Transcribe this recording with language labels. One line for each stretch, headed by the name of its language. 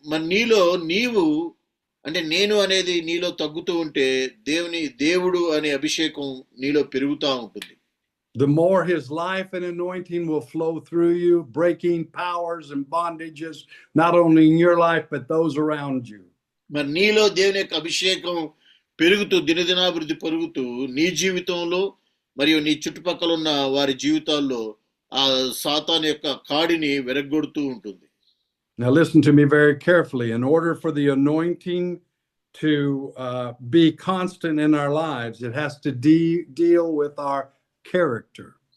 Telugu: నీలో నీవు అంటే నేను అనేది నీలో తగ్గుతూ ఉంటే దేవుడు అనే అభిషేకం నీలో పెరుగుతూ ఉంటుంది.
English: The more his life and anointing will flow through you, breaking powers and bondages, not only in your life, but those around you.
Telugu: మరి నీలో దేవుని యొక్క అభిషేకం పెరుగుతూ, దినదినాభివృద్ధి పెరుగుతూ, నీ జీవితంలో మరియు నీ చుట్టుపక్కల ఉన్న వారి జీవితాల్లో ఆ సాతాను యొక్క కాడిని వెరగొడుతూ ఉంటుంది.
English: Now listen to me very carefully. In order for the anointing to be constant in our lives, it has to deal with our character.